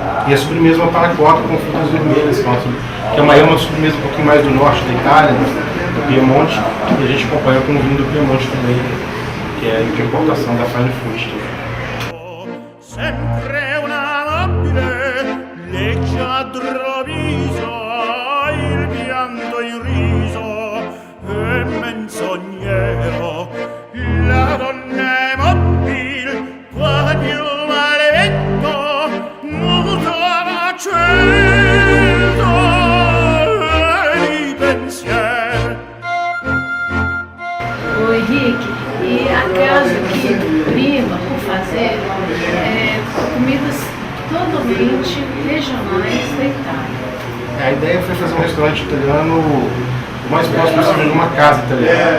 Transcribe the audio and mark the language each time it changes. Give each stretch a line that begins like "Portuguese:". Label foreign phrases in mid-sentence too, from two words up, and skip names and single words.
Portuguese: E a sobremesa é uma panacota com frutas vermelhas, que é uma sobremesa um pouquinho mais do norte da Itália, do Piemonte, e a gente acompanha com o vinho do Piemonte também, que é de importação da Fine Fruit.
Italian: Sempre una mobile leggiadro viso, il pianto in riso è menzognero, la donna è mobile, qua più maledetto, muto acceso di pensiero.
Portuguese: Ô Henrique, e acaso que prima por fazer comidas totalmente regionais da Itália? A ideia foi fazer um restaurante italiano o mais próximo possível de uma casa italiana.